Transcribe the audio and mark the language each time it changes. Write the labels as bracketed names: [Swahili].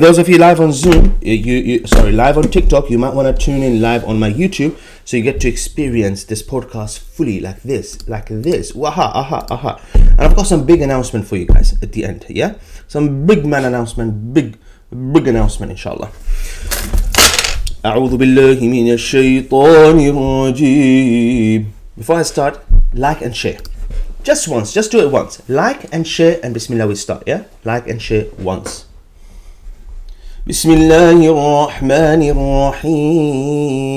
[English] Those of you live on Zoom, live on TikTok, you might want to tune in live on my YouTube so you get to experience this podcast fully, like this. Waha, aha. And I've got some big announcement for you guys at the end, yeah? Some big announcement, big announcement, inshallah. [Arabic] أعوذ بالله من الشيطان الرجيم. [English] Before I start, like and share. Just once, just do it once. Like and share, and bismillah we start, yeah? Like and share once. [Arabic] Bismillahir Rahmanir Rahim.